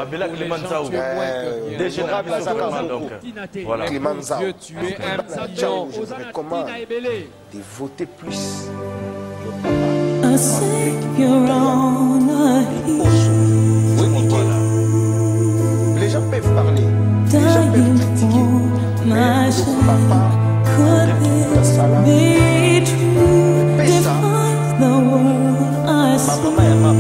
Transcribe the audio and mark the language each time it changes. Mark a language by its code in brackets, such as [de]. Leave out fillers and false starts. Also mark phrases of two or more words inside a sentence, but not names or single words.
[fr] Dieu, tu es un pion. Je vous recommande de voter plus. [en] A Savior on a hill. [fr] Les gens peuvent parler. Les gens peuvent critiquer. Mais papa, [en] Could this be true? Defines the world I saw.